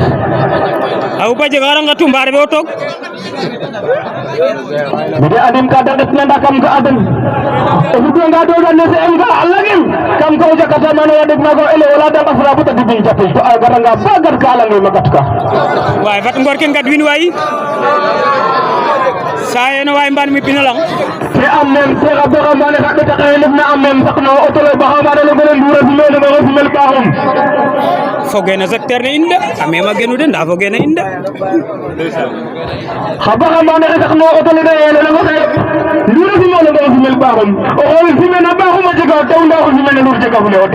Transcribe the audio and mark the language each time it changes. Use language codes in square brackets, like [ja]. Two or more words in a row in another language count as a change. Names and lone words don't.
[srr] a xupa jeg aranga tumba refe o toog mide andim ka da ɗetna nda kam ga a den o fudwanga doga ne CM ga a Langem kam ko o Jakarta mana ya ɗeg maga o élève wala de ngasra bata dibin japil to a garanga ba gar ka a Langem a gat ka waay fat ngor ke ngadwin waay sayeno waay mban mi pina lang te am même te xa baxamane xa ɗeta xe ndefna am même saq no auto le baxamane le gole ndura simel maxo simel kaxum foge no secteur ne in de a mema genu de nda foge na in de xa baxamane xe saq no auto le yele nango xe ndura simel maxo simel kaxum o xool simena baxum a jega o tew nda o simene lur jega fule o tew